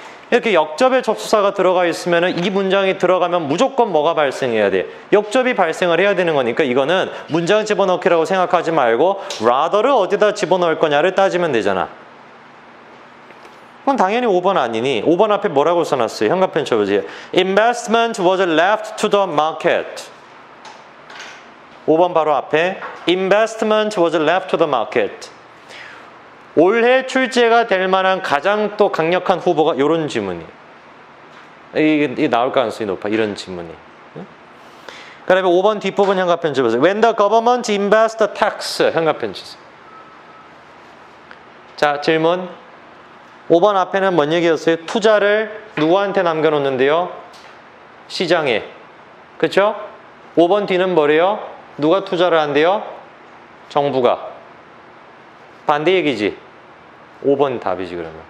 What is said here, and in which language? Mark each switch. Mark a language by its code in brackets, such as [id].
[ko] 이렇게 역접의 접수사가 들어가 있으면 이 문장이 들어가면 무조건 뭐가 발생해야 돼? 역접이 발생을 해야 되는 거니까 이거는 문장 집어넣기라고 생각하지 말고 rather를 어디다 집어넣을 거냐를 따지면 되잖아. 그럼 당연히 5번 아니니? 5번 앞에 뭐라고 써놨어요? 현관편 쳐보세요. [en] Investment was left to the market. [ko] 5번 바로 앞에 [en] Investment was left to the market. [ko] 올해 출제가 될 만한 가장 또 강력한 후보가 이런 지문이. 이게 나올 가능성이 높아. 이런 지문이. 그 다음에 5번 뒷부분 현관편 쳐보세요. [en] When the government invests the tax. [ko] 현관편 치세요. 자, 질문. 5번 앞에는 뭔 얘기였어요? 투자를 누구한테 남겨놓는데요? 시장에. 그렇죠? 5번 뒤는 뭐래요? 누가 투자를 한대요? 정부가. 반대 얘기지. 5번 답이지 그러면.